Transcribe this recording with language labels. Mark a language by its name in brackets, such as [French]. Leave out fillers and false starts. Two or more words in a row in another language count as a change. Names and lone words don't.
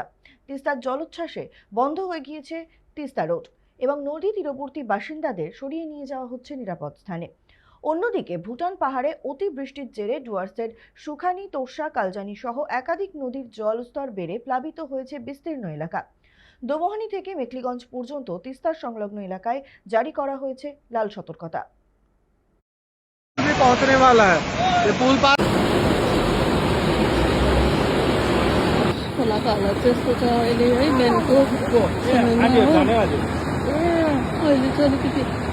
[Bangla] তিস্তার জলোচ্ছ্বাসে বন্ধ হয়ে গিয়েছে তিস্তা রোড এবং নদী তীরবর্তী বাসিন্দাদের সরিয়ে নিয়ে যাওয়া হচ্ছে নিরাপদ স্থানে। অন্যদিকে ভুটান পাহাড়ে অতি বৃষ্টির জেরে ডুয়ার্সের সুখানি, তোরসা, কালজানি সহ একাধিক নদীর জলস্তর বেড়ে প্লাবিত হয়েছে বিস্তীর্ণ এলাকা। দমোহনী থেকে মেখলিগঞ্জ পর্যন্ত তিস্তার সংলগ্ন এলাকায় জারি করা হয়েছে লাল সতর্কতা। [Hindi] पहुंचने वाला है ये पुल पार [Nepali] खोला त्यस्तो त अहिले है मेनको [Hindi] आगे [Nepali] अहिले चाहिँ अलिकति